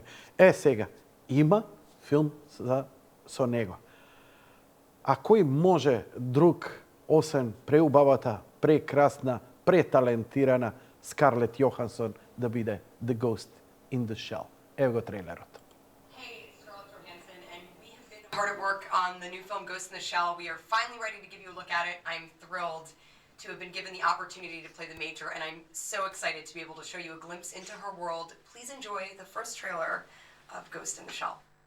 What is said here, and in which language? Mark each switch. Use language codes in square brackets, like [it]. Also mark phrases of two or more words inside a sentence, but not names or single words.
[mk] Сега, има филм со него. А кој може друг, освен преубавата, прекрасна, преталентирана Скарлет Јохансон да биде The Ghost in the Shell? Ево го трейлерот. [en] Hard at work on the new film Ghost in the Shell. We are finally ready to give you a look at it. I'm thrilled to have been given the opportunity to play the Major, and I'm so excited to be able to show you a glimpse into her world. Please enjoy the first trailer of Ghost in the Shell.